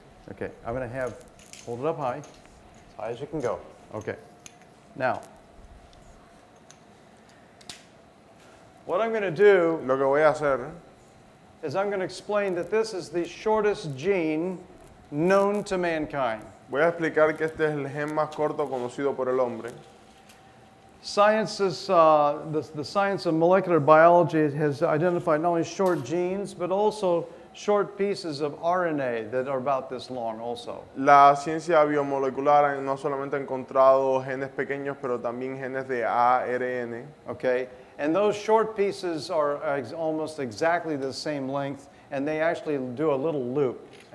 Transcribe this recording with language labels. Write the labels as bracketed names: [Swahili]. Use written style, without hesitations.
[English] Okay, I'm going to hold it up high, as high as you can go. Okay. Now, what I'm going to do [Spanish] Lo que voy a hacer [English] is I'm going to explain that this is the shortest gene known to mankind. [Spanish] Voy a explicar que este es el gen más corto conocido por el hombre. [English] Science is, the science of molecular biology has identified not only short genes, but also short pieces of RNA that are about this long also. [Spanish] La ciencia biomolecular no solamente ha encontrado genes pequeños, pero también genes de ARN. [English] Okay, and those short pieces are almost exactly the same length, and they actually do a little loop.